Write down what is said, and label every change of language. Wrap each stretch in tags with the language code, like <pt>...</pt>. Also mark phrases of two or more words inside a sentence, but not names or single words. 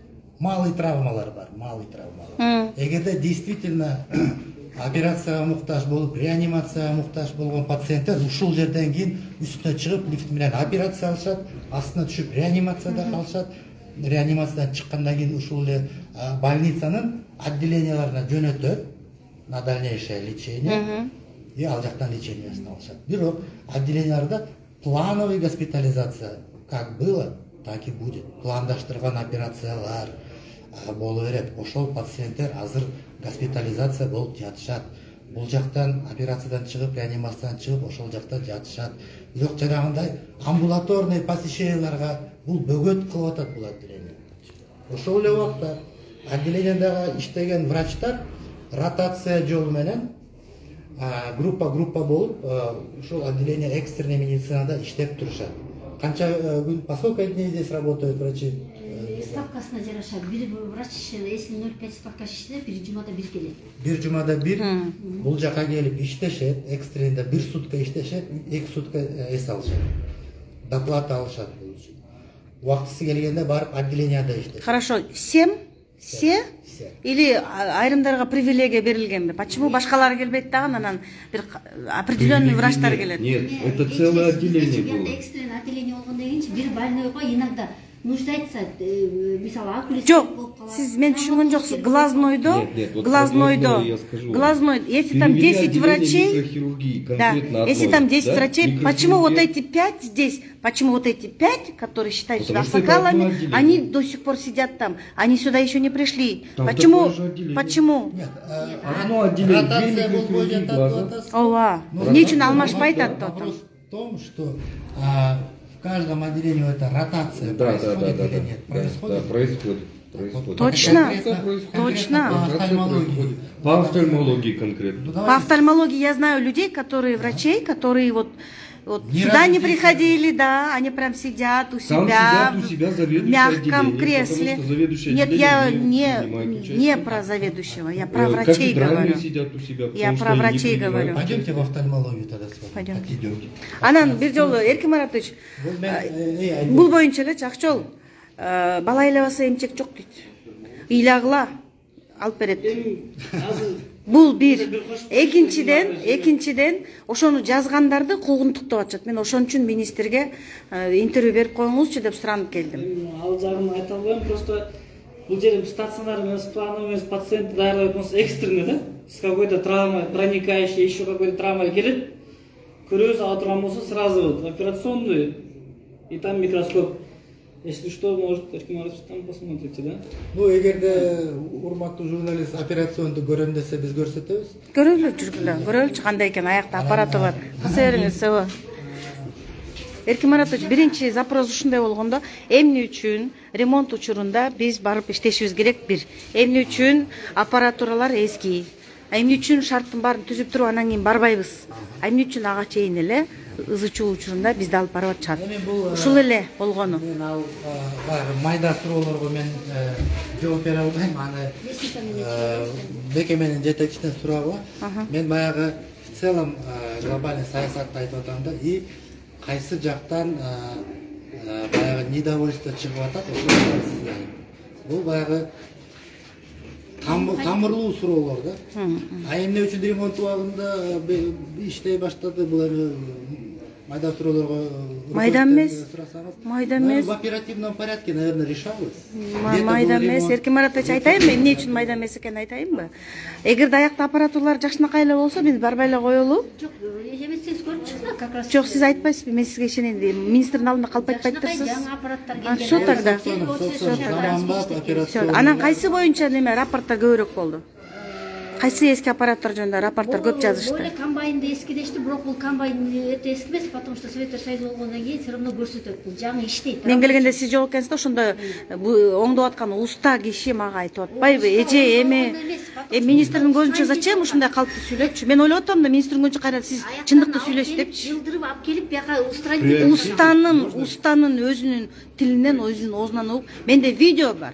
<ky>Малый травмалар бар, малый травмалар. Эгерде действительно операцияга муктаж болуп, реанимацияга муктаж болгон пациенттер ушул жерден кийин үстүнө чыгып, лифт менен операция алышат, астына түшүп реанимацияда калышат. Реанимациядан чыккандан кийин ушул эле больницанын отделенияларына жөнөтөт</ky> <ru>на дальнейшее лечение.</ru> <ky>И ал жактан лечениясын алышат. Бирок отделенияларда</ky> <ru>плановый госпитализация как было, так и будет.</ru> <ky>Пландаштырган операциялар боло берет. Ошол пациенттер азыр госпитализация болуп жатышат. Бул жактан операциядан чыгып, реанимациядан чыгып, ошол жакта жатышат. Бирок жанагындай амбулаторный посещенияларга бул бөгөт кылып атат бул отделение. Ошол эле убакта отделениядагы иштеген врачтар ротация жолу менен группа болуп ушул отделение экстренной медицинада иштеп турушат. Канча күн,</ky> <ru>поскольку дней здесь работают врачи?</ru> <ky>Ставкасына жараша бир врач 0,5 ставкасы иштеп, бир жумада бир келет. Бир жумада бир бул жака келип иштешет, экстренде бир сутка иштешет, 2 сутка эс алышат. Доплата алышат бул үчүн. Убактысы келгенде барып отделенияда иштешет.</ky> <ru>Хорошо, всем? Все?</ru> <ky>Или айрымдарга привилегия берилгенби? Почему башкалары келбейт дагы, анан бир определенный врачтар келет?</ky> <ru>Нет, это целое отделение было.</ru> <ky>Экстренный отделение болгондон кийин бир больнойго</ky> <ru>иногда нуждается,</ru> <ky>мисалы окулист Жок, сиз мен түшүнгөн жоксуз. Глазнойдо,</ky> <ru>если там 10 врачей, да, если там 10 врачей, почему вот эти 5 здесь, почему вот эти 5, которые считают себя аксакалами, они до сих пор сидят там, они сюда еще не пришли. Почему? Почему? Нет, одно отделение,</ru> <ky>ротация болбой жатат. Ооба, эмне үчүн алмашпайт атты?</ky> <ru>Вопрос в том, что в каждом отделении это ротация происходит или нет? Да, происходит. Точно? Точно. По офтальмологии конкретно. По офтальмологии я знаю людей, которые врачей, которые вот сюда не приходили, да, они прям сидят у себя в мягком кресле. Нет, я не про заведующего, я про врачей говорю. Я про врачей говорю. Пойдемте в офтальмологию тогда с вами. Пойдем.</ru> <ky>Анан бир жолу Эркин Маратович, бул боюнча эле Акчол бала ыйлабаса эмчек жок дейт. Ыйлагыла алып берет. Бул бир. Экинчиден ошону жазгандарды куугунтуктап атышат. Мен ошон үчүн министрге интервью берип коюңузчу деп суранып келдим. Ал жагын айта албайм, просто бул жерде стационар эмес, плановый эмес, пациент даярдап атпаса экстренный, да?</ky> <ru>С какой-то травмой, проникающей, еще какой-то травмой келет.</ru> <ky>Көрөбүз ала турган болсо</ky> <ru>сразу вот операционную,</ru> <ky>и там микроскоп.</ky> <ru>Если что, может, Эркин Маратович там посмотрите, да? Ну,</ru> <ky>эгерде урматтуу журналист операционду көрөм десе биз көрсөтөбүз. Көрөлү жүргүлө, көрөлүчү кандай экен, аякта аппараты бар. Кыса бериңиз, ооба. Эркин Маратович, биринчи запрос ушундай болгондо, эмне үчүн ремонт учурунда биз барып иштешибиз керек бир. Эмне үчүн аппаратуралар эски. Эмне үчүн шарттын баарын түзүп туруп анан кийин барбайбыз. Эмне үчүн ага чейин эле ызычуу учурунда бизди алып барып атышат. Ушул эле болгону. Мен ал майда суроолорго мен жооп бере албайм. Аны мекеменин жетекчисинен сурагыла. Мен баягы</ky> <ru>в целом глобальный</ru> <ky>саясатты айтып атам да, и кайсы жактан баягы недовольство чыгып атат, ошол бул баягы тамырлуу суроолор да. А эмне үчүн ремонт убагында иштей баштады бул эми майда суроолорго майда эмес.</ky> <ru>В оперативном порядке, наверное, решалось.</ru> <ky>Майда эмес. Эркин Маратович, айтайынбы, эмне үчүн майда эмес экенин айтайынбы? Эгерде аякта аппаратуралар жакшынакай эле болсо, биз барбай эле коелу. Жок, эметсеңиз көрүп чыкса,</ky> <ru>как раз.</ru> <ky>Жок, сиз айтпайсызбы, мен сизге ишенейин дейм. Министрдин алдында калп айтпайсызбы? Жаңы аппараттар келген.</ky> <ru>Что тогда?</ru> <ky>Анан кайсы боюнча неме рапорттар көбүрөөк болду? Кайсы эски аппараттар жөнүндө рапорттар көп жазышты? Боле комбайнды эски дешти, бирок бул комбайн өтө эски эмес,</ky> <ru>потому что</ru> <ky>Советтер Союзу болгондон кийин</ky> <ru>все равно</ru> <ky>көрсөтөт. Бул жаңы иштейт. Мен келгенде сиз жок экенсиз да, ошондо оңдоп аткан уста киши мага айтып атпайбы? Эже эми министрдин көзүнчө зачем ушундай калпты сүйлөпчү? Мен ойлоп атам да, министрдин көзүнчө кайра сиз чындыкты сүйлөйсүз депчи. Жылдырып алып келип, бияка устранить. Устанын өзүнүн тилинен, өзүнүн оозунан угуп, менде видео бар.</ky>